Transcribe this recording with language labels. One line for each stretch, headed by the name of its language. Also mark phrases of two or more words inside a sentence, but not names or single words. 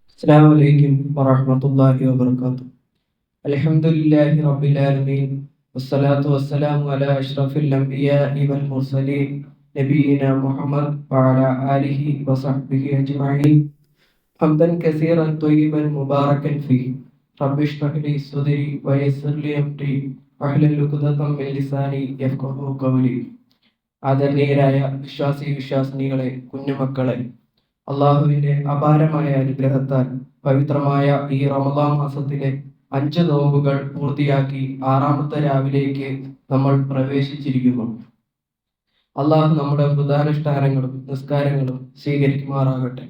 Arabic: السلام عليكم ورحمة الله وبركاته. الحمد لله رب العالمين، والصلاة والسلام على أشرف الأنبياء والمرسلين نبينا محمد وعلى آله وصحبه أجمعين حمدا كثيرا طيبا مباركا فيه. رب اشرح لي صدري ويسر لي أمري واحلل عقدة من لساني يفقهوا قولي.
Malayalam: ആദരണീയരായ വിശ്വാസിനികളെ, കുഞ്ഞുമക്കളെ, അള്ളാഹുവിന്റെ അപാരമായ അനുഗ്രഹത്താൽ പവിത്രമായ ഈ റമദാൻ മാസത്തിലെ 5 നോമ്പുകൾ പൂർത്തിയാക്കി 6ാമത്തെ രാവിലേക്ക് നമ്മൾ പ്രവേശിച്ചിരിക്കുന്നു. അള്ളാഹു നമ്മുടെ പ്രധാനുഷ്ഠാനങ്ങളും നിസ്കാരങ്ങളും സ്വീകരിക്കുമാറാകട്ടെ.